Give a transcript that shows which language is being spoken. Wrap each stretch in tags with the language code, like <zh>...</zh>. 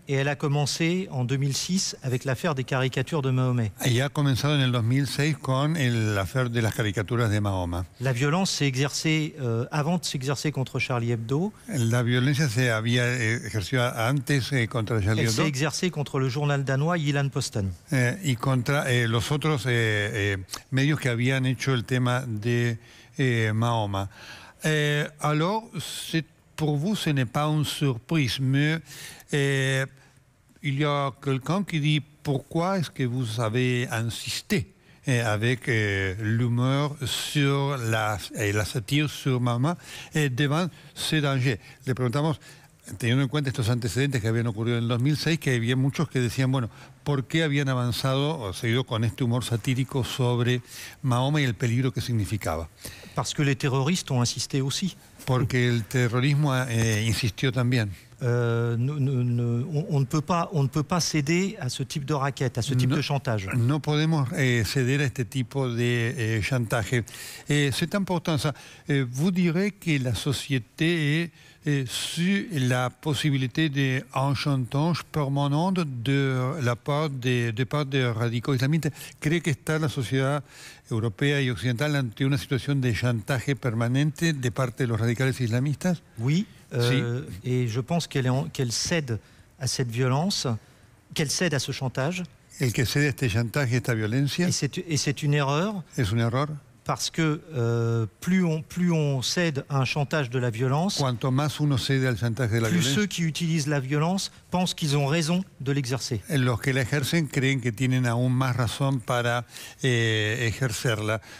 <fr>Et elle a commencé en 2006 avec l'affaire des caricatures de Mahomet.</fr> <es>Y ha comenzado en el 2006 con</es> <fr>l'affaire</fr> <es>de las caricaturas de Mahoma.</es> <fr>La violence s'est exercée avant de s'exercer contre Charlie Hebdo.</fr> <es>La violencia se había ejercido antes contra Charlie Hebdo.</es> <fr>Elle s'est exercée contre le journal danois Jyllands-Posten.</fr> <es>Y contra los otros medios que habían hecho el tema de Mahoma.</es> <fr>Alors, pour vous, ce n'est pas une surprise, mais il y a quelqu'un qui dit pourquoi est-ce que vous avez insisté avec l'humeur sur la satire sur Mahoma devant ce danger.</fr> <es>Le preguntamos, teniendo en cuenta estos antecedentes que habían ocurrido en el 2006, que había muchos que decían, bueno, ¿por qué habían avanzado o seguido con este humor satírico sobre Mahoma y el peligro que significaba?</es> <fr>Parce que les terroristes ont insisté aussi.</fr> <es>Porque el terrorismo insistió también.</es> <fr>On ne peut pas céder à ce type de raquette, à ce type de chantage.</fr> <es>No podemos ceder a este tipo de chantaje.</es> <fr>C'est important ça. Vous direz que la société est sur la possibilité d'un chantage permanent de la part de radicaux islamistes.</fr> <es>¿Cree que está la sociedad europea y occidental ante una situación de chantaje permanente de parte de los radicales islamistas?</es> <fr>Oui.</fr> <es>Sí.</es> <fr>Et je pense qu'elle cède à cette violence, qu'elle cède à ce chantage.</fr> <es>El que cede a este chantaje, esta violencia.</es> <fr>Et c'est une erreur.</fr> <es>Es un error.</es> <fr>Parce que plus on cède à un chantage de la violence,</fr> <es>Cuanto más uno cede al chantaje de la</es> <fr>plus</fr> <es>violencia,</es> <fr>ceux qui utilisent la violence pensent qu'ils ont raison de l'exercer.</fr> <es>los que la ejercen creen que tienen aún más razón para ejercerla.</es>